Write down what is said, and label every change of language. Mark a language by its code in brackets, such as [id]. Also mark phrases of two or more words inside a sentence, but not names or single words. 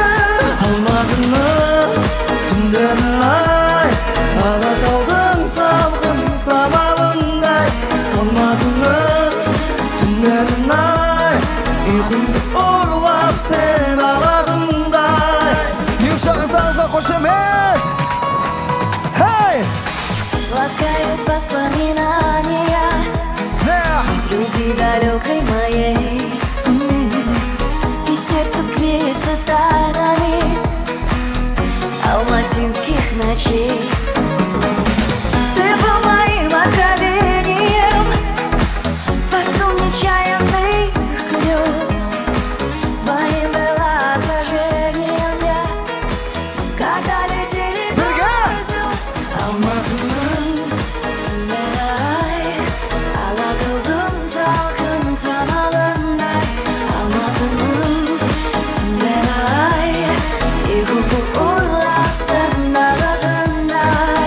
[kk] Алматының түндерін ай, Алатаудың салқын самалындай. Алматының түндерін ай, ұйқымды ұрлап сен аларындай. Юшағыздарыңызға қошемет! Хей! [ru] Ласкают воспоминания любви далекой моей, и сердце греется тайнами алматинских ночей. Ты был моим откровением, творцом нечаянных грез. Твоим было отражением я, когда летели двое звезд. [kk] Алматының түндері ай, Алатаудың салқын самалындай. Алматының түндері ай, ұйқымды ұрлап сен алатындай.